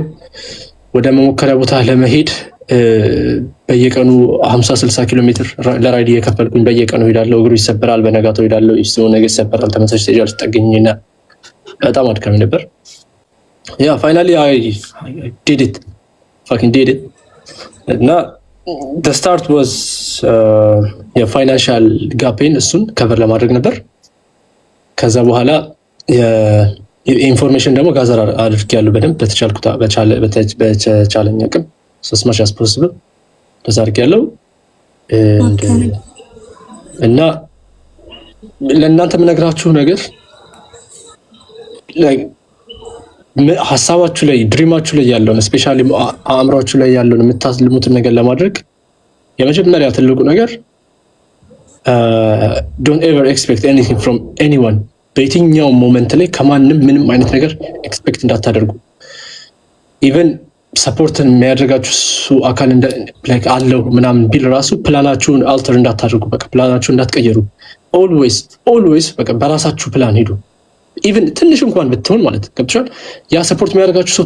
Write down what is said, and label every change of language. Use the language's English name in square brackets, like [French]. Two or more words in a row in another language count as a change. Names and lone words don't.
[Amharic] ወደ መሞከሪያ ቦታ ለመሄድ በየቀኑ 50-60 ኪሎ ሜትር ለራይድ እየከፈልኩኝ በየቀኑ ሄዳለሁ። እግሩ ይሰበራል፣ በነጋታው ሄዳለሁ። እሱ ነገር ይሰበራል፣ ተመሳሳይ ስቴጅ ተጠገኝና በጣም አድካሚ ነበር። ያ [English] finally I did it fucking did it [Amharic] እና [English] the start was [Amharic] የፋይናንሻል ጋፔን እሱን ከቨር ለማድረግ ነበር። ከዛ በኋላ የኢንፎርሜሽን ደግሞ ጋዘር አድርጌያለሁ በደንብ በተቻለኝ አቅም [English] as much as possible [Amharic] ተዛርጌያለሁ። እና ለእናንተ የምነግራችሁ ነገር ሀሳባችሁ ላይ ድሪማችሁ ላይ ያለውን ስፔሻሊ አእምሯችሁ ላይ ያለውን የምታልሙትን ነገር ለማድረግ የመጀመሪያ ትልቁ ነገር [English] don't ever expect anything from anyone። [Amharic] በየትኛው ሞመንት ላይ ከማንም ምንም አይነት ነገር ኤክስፔክት እንዳታደርጉ። ኢቨን ሰፖርትን የሚያደርጋችሁ እሱ አካል ላይክ አለው ምናምን ቢል ራሱ ፕላናችሁን አልተር እንዳታደርጉ። በቃ ፕላናችሁን እንዳትቀየሩ። ኦልዌይስ በቃ በራሳችሁ ፕላን ሂዱ። ኢቭን ትንሽ እንኳን ብትሆን ማለት ገብቶሻል። ያ ሰፖርት የሚያደርጋችሁ ሰው